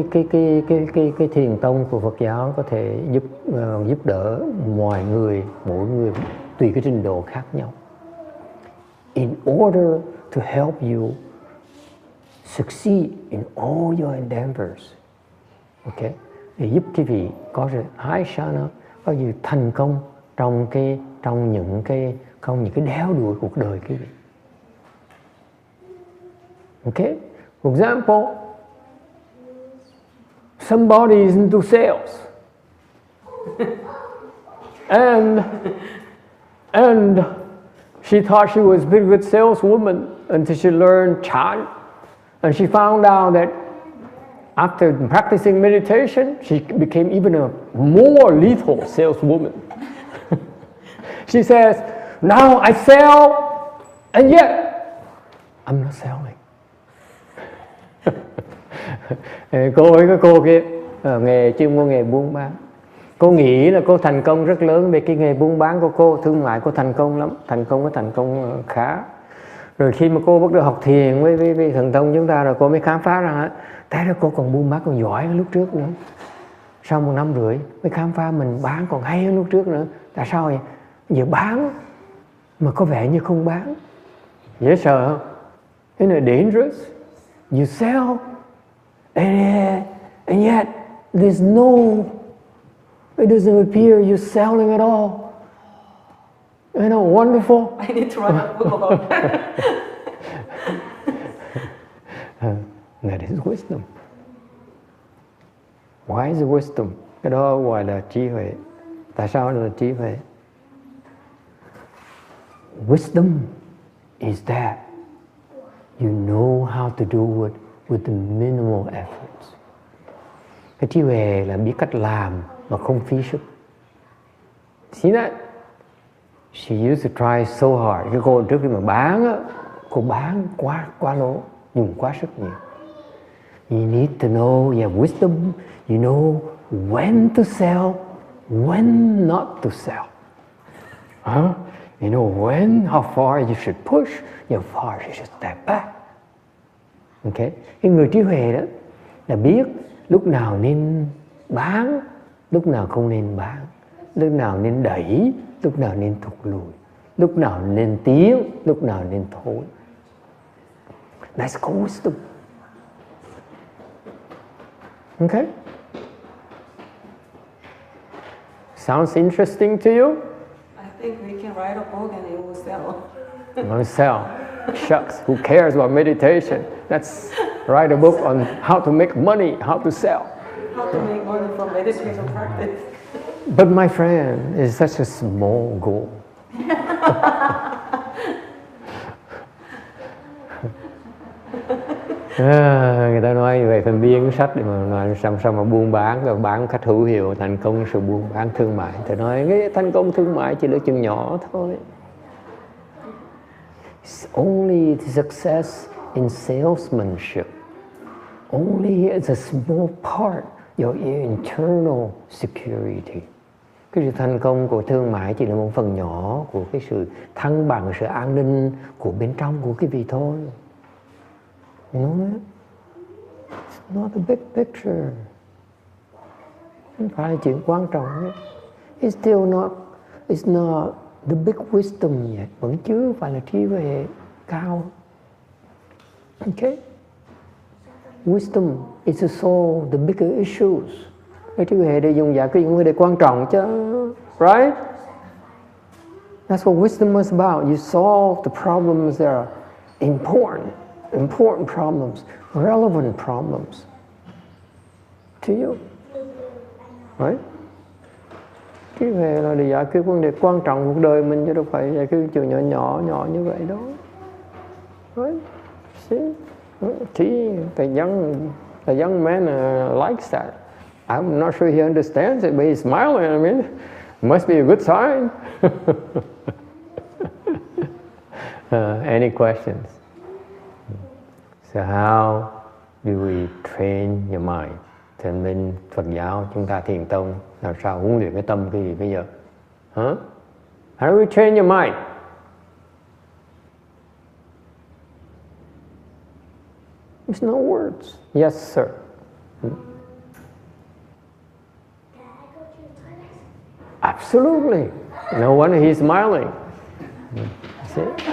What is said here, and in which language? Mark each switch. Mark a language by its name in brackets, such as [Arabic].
[Vietnamese] Cái thiền tông của Phật giáo có thể giúp đỡ mọi người, mỗi người tùy cái trình độ khác nhau. [English] In order to help you succeed in all your endeavors. Okay? [Vietnamese] Để giúp quý vị có sự có sự thành công trong những cái đeo đuổi cuộc đời quý vị. [English] Okay? For example, somebody is into sales, and she thought she was a pretty good saleswoman until she learned Chan, and she found out that after practicing meditation, she became even a more lethal saleswoman. She says, now I sell, and yet I'm not selling. [Vietnamese] Cô kia nghề chuyên môn nghề buôn bán. Cô nghĩ là cô thành công rất lớn về cái nghề buôn bán của cô, thương mại cô thành công lắm, thành công khá. Rồi khi mà cô bắt đầu học thiền với thần thông chúng ta rồi cô mới khám phá ra tại ra cô còn buôn bán còn giỏi hơn lúc trước nữa. Sau 1 năm rưỡi mới khám phá mình bán còn hay hơn lúc trước nữa. Tại sao vậy? Giờ bán mà có vẻ như không bán. Dễ sợ không? Thế là dangerous. [English] You sell and yet there's no, it doesn't appear you're selling at all. You know, wonderful. I need to write a book about that. That is wisdom. Why is it wisdom? [Vietnamese] Cái đó gọi là trí huệ. Tại sao là trí huệ? [English] Wisdom is that you know how to do it with the minimal efforts. [Vietnamese] Cái trí huệ là biết cách làm mà không phí sức. [English] See that? She used to try so hard. [Vietnamese] Cái cô trước khi mà bán á, cô bán quá lố, dùng quá sức nhiều. [English] You need to know, wisdom. You know when to sell, when not to sell. You know when, how far you should push, how far you should step back. Okay? [Vietnamese] Cái người trí huệ đó là biết lúc nào nên bán, lúc nào không nên bán, lúc nào nên đẩy, lúc nào nên thụt lùi, lúc nào nên tiến, lúc nào nên thôi. [English] That's called wisdom. Okay? Sounds interesting to you? I think we can write a book and it will sell. I'm gonna sell. Shucks, who cares about meditation? Let's write a book on how to make money, how to sell. How to make money from meditation practice. But my friend, it's such a small goal. [Vietnamese] Người ta nói về phần biên sách để mà nói sao mà buôn bán rồi bán cách hữu hiệu thành công sự buôn bán thương mại. Thì nói cái thành công thương mại chỉ là chừng nhỏ thôi. [English] It's only the success in salesmanship. Only it's a small part your internal security. [Vietnamese] Cái sự thành công của thương mại chỉ là một phần nhỏ của cái sự thăng bằng, sự an ninh của bên trong của cái vị thôi. [English] You know that? It's not the big picture. [Vietnamese] Không phải là chuyện quan trọng nhất. [English] It's not the big wisdom yet. [Vietnamese] Vẫn chưa phải là trí huệ cao. [English] Okay? Wisdom is to solve the bigger issues. [Vietnamese] Cái trí huệ để dùng giải quyết những vấn đề quan trọng chứ. [English] Right? That's what wisdom was about. You solve the problems that are important. important problems, relevant problems to you. Right? [Vietnamese] Cái về là để giải quyết vấn đề quan trọng cuộc đời mình, chứ đâu phải giải quyết chuyện nhỏ như vậy đâu. [English] Right? See, the young man likes that. I'm not sure he understands it, but he's smiling. I mean, it must be a good sign. Any questions? So how do we train your mind? [Vietnamese] Thì bên Phật giáo chúng ta Thiền tông làm sao huấn luyện cái tâm cái gì bây giờ? Huh? [English] How do we train your mind? There's no words. Yes, sir. Absolutely. No wonder he's smiling. See?